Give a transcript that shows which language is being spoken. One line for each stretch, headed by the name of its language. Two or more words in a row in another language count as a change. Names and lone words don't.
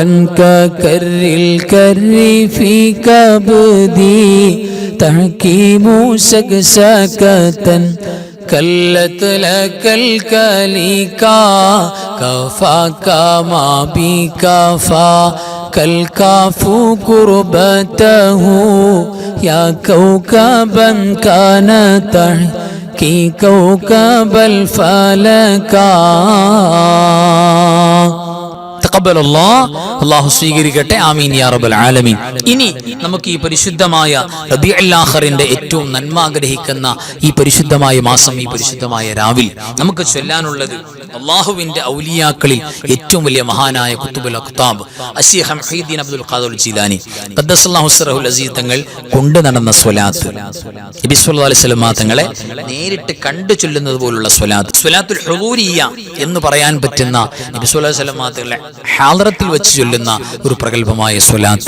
Arabic: ككر الكر في كبدي تحكيم سكسكة كلت لك الكاليكا كفاك ما بكفا كالكاف قربته يا كوكبا كان تحكي كوكب الفلكا
Malayalam: അല്ലാഹു സ്വീകരിക്കട്ടെ.
Arabic: آمين يا رب العالمين.
Malayalam: ഇനി നമുക്ക് ഈ പരിശുദ്ധമായ റബീഉൽ ആഖിറിന്റെ ഏറ്റവും നന്മ ആഗ്രഹിക്കുന്ന ഈ പരിശുദ്ധമായ മാസം, ഈ പരിശുദ്ധമായ രാവിൽ നമുക്ക് ചൊല്ലാനുള്ളത് അള്ളാഹുവിന്റെ ഔലിയാക്കളിൽ ഏറ്റവും വലിയ മഹാനായ
Arabic: قطب الأقطاب
Malayalam: അശീഖ് മുഹീദ്ദീൻ അബ്ദുൽ ഖാദിർ ജീലാനി
Arabic: قدس الله سره العزيز
Malayalam: തങ്ങൾ കൊണ്ടു നടന്ന സ്വലാത്ത്, നബി
Arabic: صلى الله عليه وسلم
Malayalam: തങ്ങളെ നേരിട്ട് കണ്ടു ചൊല്ലുന്നത് പോലുള്ള സ്വലാത്ത്, സ്വലാത്തുൽ ഹുദൂരിയ്യ എന്ന് പറയാൻ പറ്റുന്ന നബി
Arabic: صلى الله عليه وسلم
Malayalam: തങ്ങളെ ഹാളറത്തിൽ വെച്ച് ചൊല്ലുന്ന ഒരു പ്രഗൽഭമായ സ്വലാത്ത്.